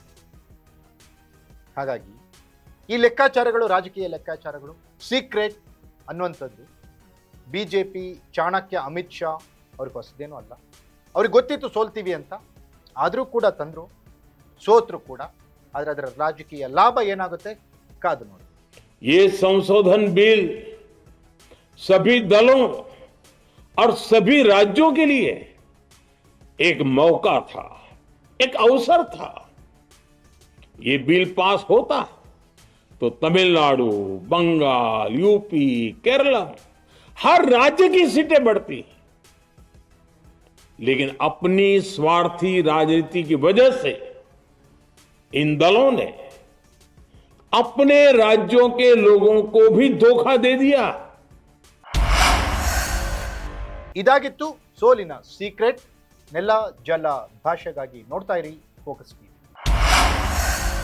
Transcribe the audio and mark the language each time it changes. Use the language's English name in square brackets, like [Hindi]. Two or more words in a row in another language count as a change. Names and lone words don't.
[Kannada] ಹಾಗಾಗಿ ಈ ಲೆಕ್ಕಾಚಾರಗಳು ರಾಜಕೀಯ ಲೆಕ್ಕಾಚಾರಗಳು, ಸೀಕ್ರೆಟ್ ಅನ್ನುವಂಥದ್ದು BJP ಚಾಣಕ್ಯ ಅಮಿತ್ ಶಾ ಅವ್ರಿಗೆ ಹೊಸದೇನೂ ಅಲ್ಲ. ಅವ್ರಿಗೆ ಗೊತ್ತಿತ್ತು ಸೋಲ್ತೀವಿ ಅಂತ, ಆದರೂ ಕೂಡ ತಂದರು, ಸೋತರು ಕೂಡ. ಆದರೆ ಅದರ ರಾಜಕೀಯ ಲಾಭ ಏನಾಗುತ್ತೆ ಕಾದು ನೋಡಿ. [Hindi] ये संशोधन बिल सभी दलों और सभी राज्यों के लिए एक मौका था, एक अवसर था. ये बिल पास होता तो तमिलनाडु, बंगाल, यूपी, केरला हर राज्य की सीटें बढ़ती. लेकिन अपनी स्वार्थी राजनीति की वजह से इन दलों ने अपने राज्यों के लोगों को भी धोखा दे दिया. [Kannada] ಇದಾಗಿತ್ತು ಸೋಲಿನ ಸೀಕ್ರೆಟ್. ನೆಲ ಜಲ ಭಾಷೆಗಾಗಿ ನೋಡ್ತಾ ಇರಿ ಫೋಕಸ್ ಟಿವಿ.